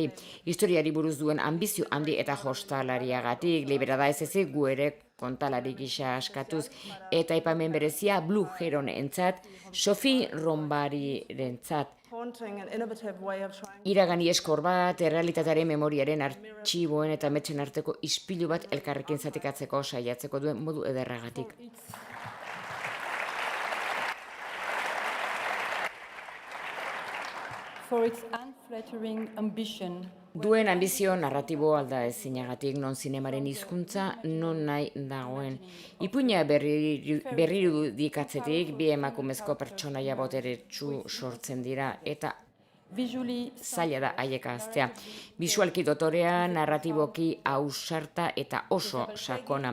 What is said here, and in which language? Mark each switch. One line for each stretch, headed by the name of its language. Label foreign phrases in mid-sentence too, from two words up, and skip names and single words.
Basque: Historiari buruz duen ambizio handi eta jostalariagatik, Liberada ez ezik gu ere kontalari gisa askatuz, eta aipamen berezia Blue Heron entzat, Sophie Rombarirentzat. Iragani eskor bat, errealitatearen memoriaren artxiboen eta metxen arteko ispilu bat elkarrekin zatikatzeko saiatzeko duen modu ederragatik.
English: For its unflattering ambition.
Basque: Duen ambizio narratibo alda ezinagatik, non zinemaren hizkuntza non nahi dagoen. Ipuina berrirudikatzetik bi emakumezko pertsonaia boteretsu sortzen dira eta zaila da haiek ahaztea. Bisualki dotorea, narratiboki ausarta eta oso sakona.